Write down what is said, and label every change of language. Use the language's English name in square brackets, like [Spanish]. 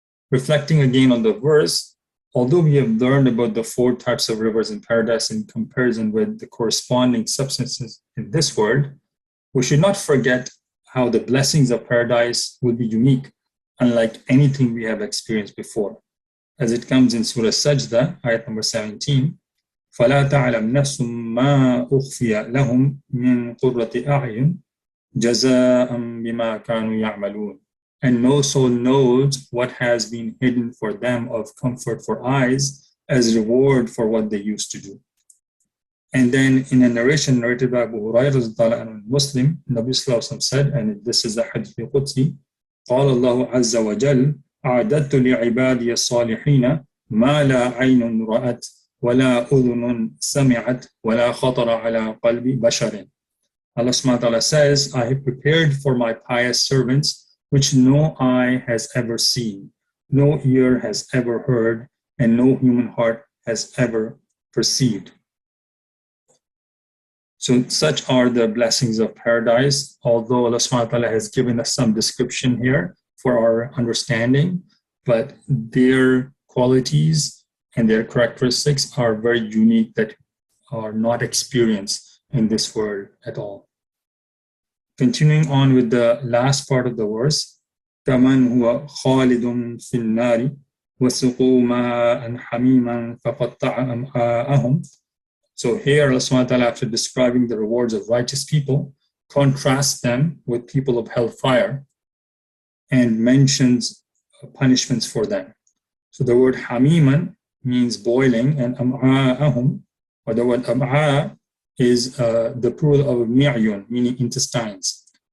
[English] Reflecting again on the verse, although we have learned about the 4 types of rivers in paradise in comparison with the corresponding substances in this world, we should not forget how the blessings of paradise will be unique, unlike anything we have experienced before. As it comes in Surah Sajda, ayat number 17, [Arabic] فلا تعلم نفس ما أخفي لهم من قرة أعين جزاء بما كانوا يعملون. [English] And no soul knows what has been hidden for them of comfort for eyes as reward for what they used to do. And then in a narration narrated by Abu Hurairah Muslim, Nabi Sallallahu Alaihi Wasallam said, and this is a hadith Qudsi, [Arabic] قال الله عز وجل أعددت لعبادي الصالحين ما لا عين رأت ولا أذن سمعت ولا خطر على قلب بشر. [English] Allah subhanahu wa ta'ala says, I have prepared for my pious servants which no eye has ever seen, no ear has ever heard, and no human heart has ever perceived. So such are the blessings of paradise, although Allah subhanahu wa ta'ala has given us some description here for our understanding, but their qualities and their characteristics are very unique that are not experienced in this world at all. Continuing on with the last part of the verse, [Arabic] كَمَنْ هُوَ خَالِدٌ فِي النَّارِ وَسُقُوا مَاءً حَمِيمًا فَقَطَّعَ أَمْعَاءَهُمْ. [English] So here Allah subhanahu wa ta'ala, after describing the rewards of righteous people, contrasts them with people of hellfire and mentions punishments for them. So the word hamiman means boiling, and am'a'ahum, or the word am'a, is the plural of mi'yun, meaning intestines.